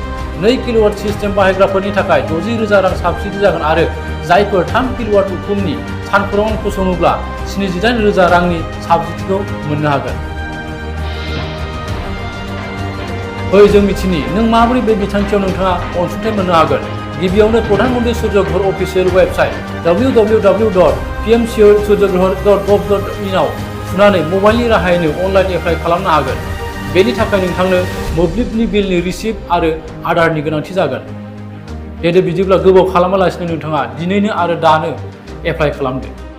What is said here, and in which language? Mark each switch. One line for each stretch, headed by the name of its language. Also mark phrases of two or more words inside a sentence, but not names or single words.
Bodo: 2
English: kilowatt system
Bodo: बाहायग्राफोरनि थाखाय 60,000 रां साबसिडि जागोन आरो जायफोर 3 किल'वाट उखुमनि सानखौरां फसङोब्ला 78,000 रांनि साबसिडिखौ मोननो हागोन। फै जों मिथिनि नों माबोरै बे बिथांखियाव नोंथाङा अनसुंथाइ मोननो हागोन। गिबियावनो प्रधान मन्त्रि surjya ghar
English: official website
Bodo: www.pmsurjyaghar.gov.in आव थुनानै मबाइलनि राहायैनो
English: online apply
Bodo: खालामनो हागोन। बेनि थाखाय नोंथांनो मोब्लिबनि बिलनि रिसिप्ट आरो आधारनि गोनांथि जागोन। बिदिब्ला गोबाव खालामालासिनो नोंथाङा दिनैनो आरो दानो एप्लाइ खालामदो।